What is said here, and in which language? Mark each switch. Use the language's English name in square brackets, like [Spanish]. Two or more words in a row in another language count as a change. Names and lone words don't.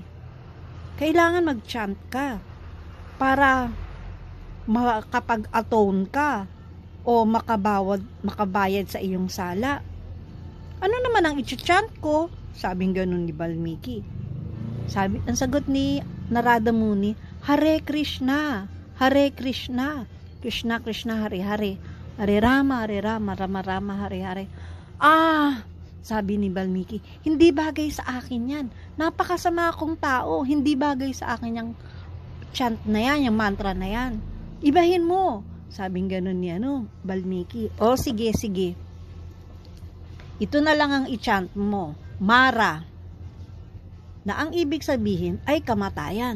[Filipino] Kailangan mag-chant ka para makapag-atone ka o makabayad sa iyong sala. Ano naman ang i-chant ko? Sabing ganun ni Valmiki. Ang sagot ni Narada Muni, [Sanskrit] Hare Krishna, Hare Krishna, Krishna Krishna, Hare Hare, Hare Rama, Rama Rama, Hare Hare. [Filipino] Sabi ni Valmiki, hindi bagay sa akin yan. Napakasama akong tao, hindi bagay sa akin yung chant na yan, yung mantra na yan. Ibahin mo. Sabing ganun ni Valmiki. Sige. Ito na lang ang i-chant mo, Mara, na ang ibig sabihin ay kamatayan.